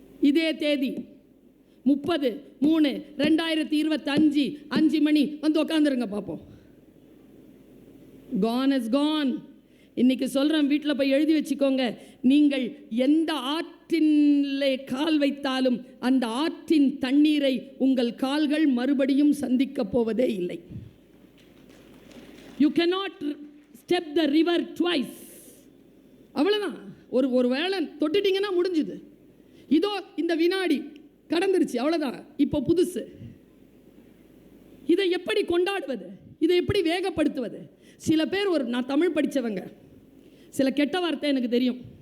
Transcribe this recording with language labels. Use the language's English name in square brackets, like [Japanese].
[Tamil] இதே தேதி 30/3/2025 5 மணி உட்காந்துருங்க பார்ப்போம். [English] Gone is gone. [Tamil] இன்னைக்கு சொல்கிறேன், வீட்டில் போய் எழுதி வச்சுக்கோங்க. நீங்கள் எந்த ஆற்றிலே கால் வைத்தாலும் அந்த ஆற்றின் தண்ணீரை உங்கள் கால்கள் மறுபடியும் சந்திக்க போவதே இல்லை. [English] You cannot step the river twice. [Tamil] அவ்வளோதான். ஒரு வேளை தொட்டுட்டீங்கன்னா முடிஞ்சுது. இதோ இந்த வினாடி கடந்துருச்சு, அவ்வளோதான். இப்போ புதுசு. இதை எப்படி கொண்டாடுவது? இதை எப்படி வேகப்படுத்துவது? சில பேர் நான் தமிழ் படித்தவங்க, சில கெட்ட வார்த்தை எனக்கு தெரியும்.